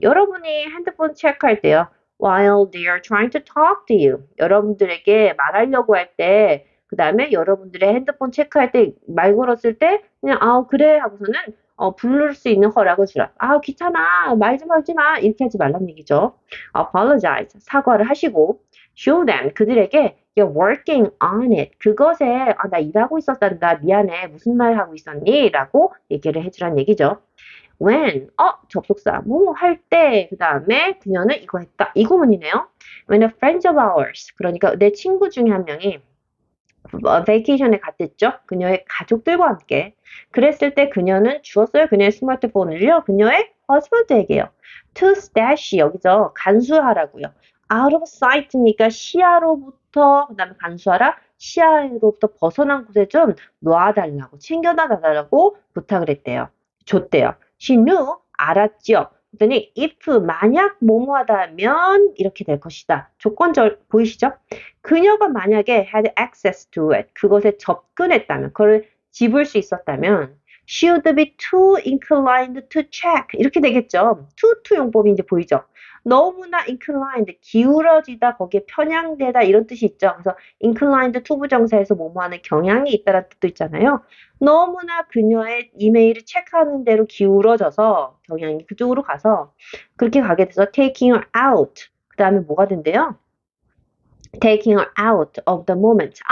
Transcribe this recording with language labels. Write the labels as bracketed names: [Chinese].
[Korean] 여러분이 핸드폰 체크할 때요. [English] While they are trying to talk to you. [Korean] 여러분들에게 말하려고 할 때, 그 다음에 여러분들의 핸드폰 체크할 때, 말 걸었을 때, 그냥, 그래. 하고서는 부를 수 있는 허락을 주라. 귀찮아. 말 좀 하지 마. 이렇게 하지 말란 얘기죠. apologize. 사과를 하시고, [English] show them. [Korean] 그들에게 [English] you're working on it. [Korean] 그것에, 나 일하고 있었단다. 미안해. 무슨 말 하고 있었니? 라고 얘기를 해주란 얘기죠. when, 접속사, 뭐 할 때, 그 다음에 그녀는 이거 했다. 이 구문이네요. [English] when a friend of ours. [Korean] 그러니까 내 친구 중에 한 명이 베이케이션에 갔댔죠. 그녀의 가족들과 함께. 그랬을 때 그녀는 주었어요. 그녀의 스마트폰을요. 그녀의 허스밴드에게요. [English] To stash [Korean] 여기서 간수하라고요. [English] Out of sight [Korean] 니까 시야로부터 그다음에 간수하라. 시야로부터 벗어난 곳에 좀 놔달라고 챙겨다 달라고 부탁을 했대요. 줬대요. [English] She knew [Korean] 알았죠. 그랬더니 if 만약 뭐뭐하다면 이렇게 될 것이다. 조건절 보이시죠? 그녀가 만약에 [English] had access to it, [Korean] 그것에 접근했다면, 그걸 집을 수 있었다면, [English] she would be too inclined to check. [Korean] 이렇게 되겠죠. to 용법이 이제 보이죠. 너무나 inclined, 기울어지다, 거기에 편향되다, 이런 뜻이 있죠. 그래서 inclined to 부정사에서 뭐뭐하는 경향이 있다라는 뜻도 있잖아요. 너무나 그녀의 이메일을 체크하는 대로 기울어져서 경향이 그쪽으로 가서 그렇게 가게 돼서 [English] taking her out. [Korean] 그 다음에 뭐가 된대요? [English] taking her out of the moment.